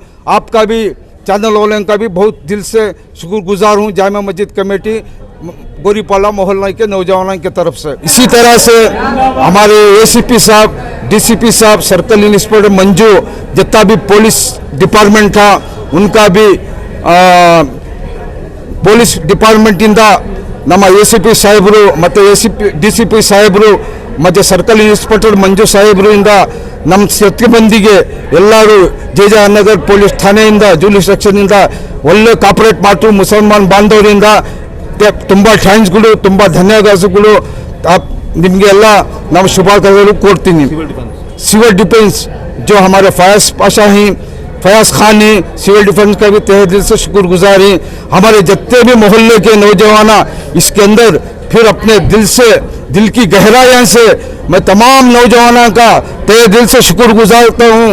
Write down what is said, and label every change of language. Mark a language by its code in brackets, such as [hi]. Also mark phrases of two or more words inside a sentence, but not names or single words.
[hi] आपका भी चैनल वालों का भी बहुत दिल से शुक्रगुजार हूँ जामिया मस्जिद कमेटी गोरीपाला मोहल्ला के नौजवानों की तरफ से। इसी तरह से हमारे एसीपी साहब, डीसीपी साहब, सर्कल इंस्पेक्टर मंजू, जितना भी पुलिस डिपार्टमेंट था उनका भी [kn] ಪೊಲೀಸ್ ಡಿಪಾರ್ಟ್ಮೆಂಟಿಂದ ನಮ್ಮ ಎಸಿಪಿ ಸಾಹೇಬರು ಮತ್ತು ಡಿಸಿಪಿ ಸಾಹೇಬರು ಮತ್ತು ಸರ್ಕಲ್ ಇನ್ಸ್ಪೆಕ್ಟರ್ ಮಂಜು ಸಾಹೇಬರು ಇಂದ ನಮ್ಮ ಸಿಬ್ಬಂದಿಗೆ ಎಲ್ಲರೂ ಜಯನಗರ ಪೊಲೀಸ್ ಠಾಣೆಯಿಂದ ಜೂಲಿಸ್ ಸೆಕ್ಷನ್ನಿಂದ ಒಳ್ಳೆ ಕಾಪರೇಟ್ ಮಾಡ್ತು ಮುಸಲ್ಮಾನ್ ಬಾಂಧವರಿಂದ ತುಂಬ ಥ್ಯಾಂಕ್ಸ್ಗಳು, ತುಂಬ ಧನ್ಯವಾದಗಳು. ನಿಮಗೆಲ್ಲ ನಾವು ಶುಭಾಕಾಂಕ್ಷೆಗಳು ಕೊಡ್ತೀನಿ. [hi] सिविल डिफेंस जो हमारे फायस पाशा हैं फयाज खान हैं, सिविल डिफेंस का भी तहे दिल से शुक्रगुजार हैं। हमारे जितने भी मोहल्ले के नौजवान इसके अंदर फिर अपने दिल की गहराइयों से मैं तमाम नौजवानों का तहे दिल से शुक्रगुजारता हूँ।